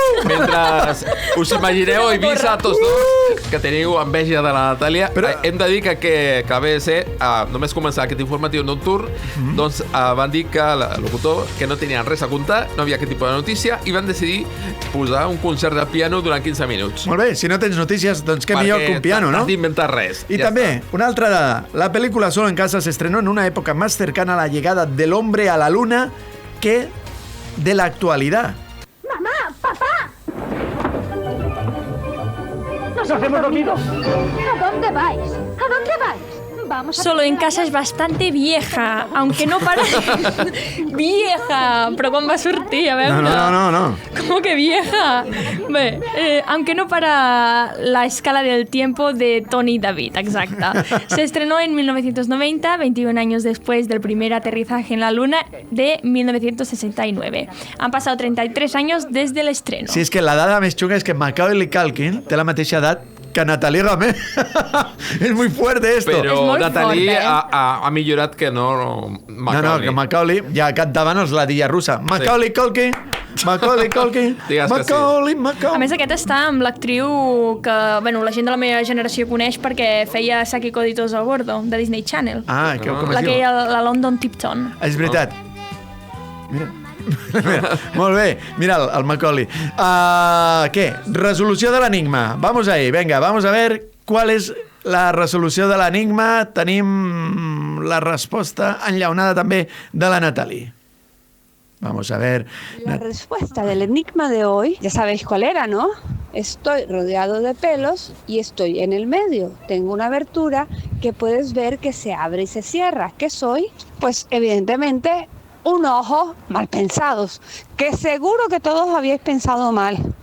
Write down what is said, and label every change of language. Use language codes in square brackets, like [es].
[ca] Mentre us imagineu a Eivissa, tots dos, que teniu enveja de la Natàlia, hem de dir que a BBC, només començar aquest informatiu nocturn, doncs van dir que el locutor que no tenien res a contar, no havia aquest tipus de notícia, i van decidir posar un concert de piano durant 15 minuts. Molt bé, si no tens notícies, doncs què millor que un piano, no? Perquè t'has d'inventar res. [es] Y también, [ca] una altra dada, [es] la película Solo en Casa se estrenó en una época más cercana a la llegada del hombre a la luna que de la actualidad. ¡Mamá! ¡Papá! ¡Nos hemos dormido! ¿A dónde vais? ¿A dónde vais? Solo en casa es bastante vieja, aunque no para... vieja! [ca] Però com va sortir, a veure? No. [es] ¿Cómo que vieja? Bé, aunque no para la escala del tiempo de Tony David, exacta. Se estrenó en 1990, 21 años después del primer aterrizaje en la Luna de 1969. Han pasado 33 años desde el estreno. [ca] Sí, és que la dada més xunga és que Macaulay Culkin té la mateixa edat que Natalie Gamé. [es] És muy fuerte esto. [ca] Però Natalie ha millorat que no Macaulay. No, que Macaulay ja cantaven els Ladilla Russa. Macaulay Culkin, Macaulay Culkin, Macaulay. A més, aquest està amb l'actriu que, bueno, la gent de la meva generació coneix perquè feia Saki Coditos a Bordo, de Disney Channel. Ah, com es diu? La que hi ha la London Tipton. És veritat. Mira. Molt bé, mira el Macaulay. Què? Resolució de l'enigma. [es] Vamos ahí, venga, vamos a ver cuál es la [ca] resolució de l'enigma. Tenim la resposta enllaunada també de la Natalie. [es] Vamos a ver. La respuesta del enigma de hoy, ya sabéis cuál era, ¿no? Estoy rodeado de pelos y estoy en el medio. Tengo una abertura que puedes ver que se abre y se cierra. ¿Qué soy? Pues evidentemente un ojo mal pensados, que seguro que todos habíais pensado mal.